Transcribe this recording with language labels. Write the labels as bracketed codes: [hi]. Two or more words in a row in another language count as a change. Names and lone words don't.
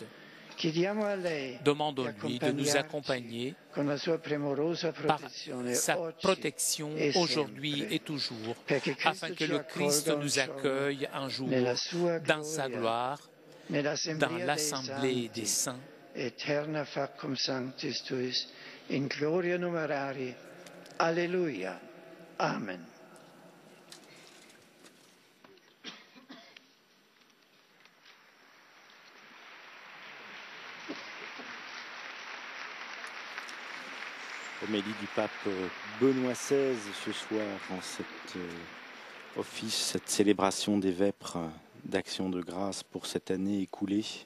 [fr] Demandons-lui de nous accompagner par sa protection aujourd'hui et toujours, afin que le Christ nous accueille un jour dans sa gloire, dans l'assemblée des saints, [la] eterna factum sanctis tuis, in gloria numerari. Alleluia. [fr] Amen. Homélie du pape Benoît XVI ce soir en cet office, cette célébration des vêpres d'action de grâce pour cette année écoulée.